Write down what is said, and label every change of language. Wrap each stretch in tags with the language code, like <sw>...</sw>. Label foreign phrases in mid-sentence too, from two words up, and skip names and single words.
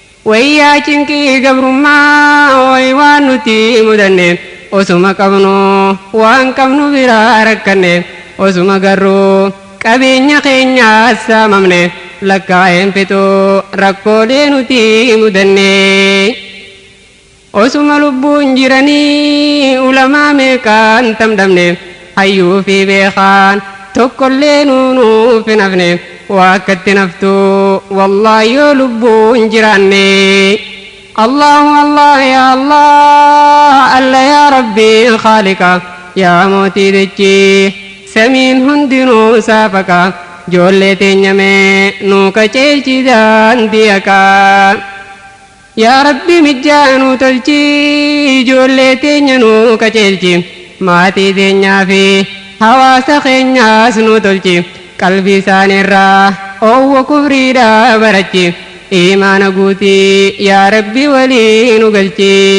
<om>Wayyaa cinqii gabrummaa way waan nuti mudanne osuma qabnu waan qabnu biraa rakkanne osuma garuu qabeenya keenyaas saamamne, lakkaa'een fixu rakkoolee nuti mudanne. Osuma lubbuun jiranii ulamaa meeqaan tamdamne, hayyuu fi beekaan tokkollee nuu nuuf hin hafne. Waa akkatti naftu wallaahi yoo lubbuun jiraanne.</om> <ar>الله الله، يا الله، الله يا ربي، خالقا,</ar> <om>ya mootii dachii, samiin hundinuu saafaqa, ijoollee teenya mee nuu qajeelchi daandii haqaa.</om> <ar>يا ربي,</ar> <om>mijjaa nuu tolchi, ijoollee teenya nuu qajeelchi, maatii teenyaa fi hawaasa keenyaas nuu tolchi, qalbii isaaniirraa oowwa kufriidhaa barachi, iimaana guutii,</om> <ar>يا ربي,</ar> <om>walii nu galchi.</om>